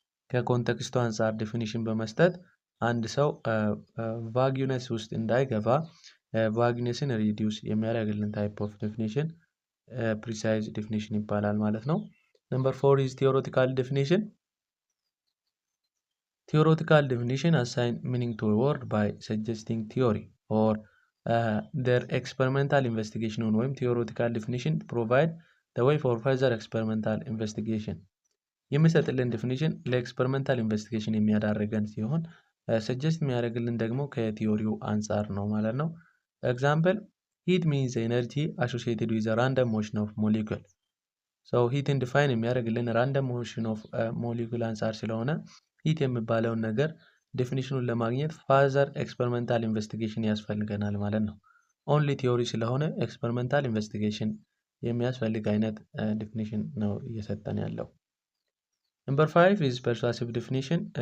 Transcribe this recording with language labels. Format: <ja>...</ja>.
<am>ከኮንቴክስቱ አንጻር ዲፊኒሽን በመስጠት አንድ ሰው ቫግዩነስ ውስጥ እንዳይገባ ቫግነስን ሪዲዩስ የሚያደርግልን ታይፕ ኦፍ ዲፊኒሽን ፕሪሳይዝ ዲፊኒሽን ይባላል ማለት ነው።</am> <en>ነምበር 4 is theoretical definition. Theoretical definition assign meaning to a word by suggesting theory or their experimental investigation ወይም theoretical definition provide the way for further experimental investigation.</en> <am>የሚሰጥልን ዲፊኒሽን ለኤክስፐሪመንታል ኢንቨስቲጌሽን የሚያዳርገን ሲሆን ሰጀስት የሚያደርግልን ደግሞ ከቲዮሪው አንጻር ነው ማለት ነው።</am> <en>ኤግዛምፕል ሂት ሚንስ ኤነርጂ አሶሲየትድ ዊዝ ራንደም ሞሽን ኦፍ ሞሊኩል።</en> <am>ሰው ሂትን ዲፋይን የሚያደርግልን ራንደም ሞሽን ኦፍ ሞሊኩል አንጻር ስለሆነ ሂት የሚባለውን ነገር ዴፊኒሽኑን ለማግኘት ፋዘር ኤክስፐሪመንታል ኢንቨስቲጌሽን ያስፈልገናል ማለት ነው። ኦንሊ ቲዮሪ ስለሆነ ኤክስፐሪመንታል ኢንቨስቲጌሽን የሚያስፈልግ አይነት ዴፊኒሽን ነው እየሰጠን ያለው።</am> <en>Number 5 is persuasive definition.</en>